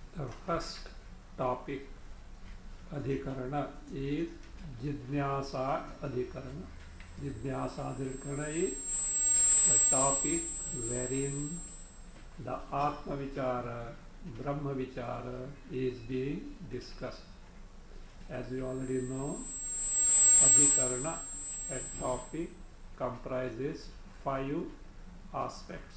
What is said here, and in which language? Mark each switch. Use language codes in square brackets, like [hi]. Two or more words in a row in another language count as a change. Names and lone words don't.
[en] first topic, adhikarana, is [sa] Jidnyasa adhikarana. Jidnyasa adhikarana [en] is the topic wherein the [sa] Atma Vichara, Brahma Vichara [en] is being discussed. As we already know, adhikarana, a topic, comprises 5 aspects.